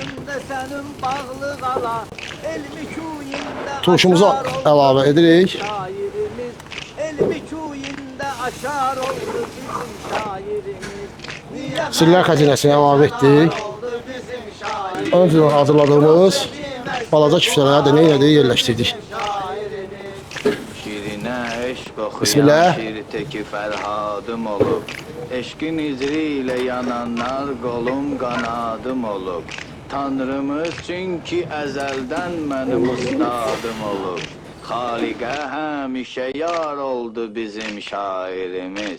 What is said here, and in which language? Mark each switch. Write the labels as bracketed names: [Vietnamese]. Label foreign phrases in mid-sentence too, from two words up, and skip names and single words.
[Azerbaijani] Turşumuzu əlavə edirik. Sirlər xəzinəsini əlavə etdik. Öncədən hazırladığımız balaca küftələri də neynədir yerləşdirdik. Bismillah. [Turkish] Şiirteki Ferhadım olup, eşkin izriyle yananlar kolum kanadım olup. Tanrımız çünkü ezelden benim ustadım olup. Halige hemişe yar oldu bizim şairimiz.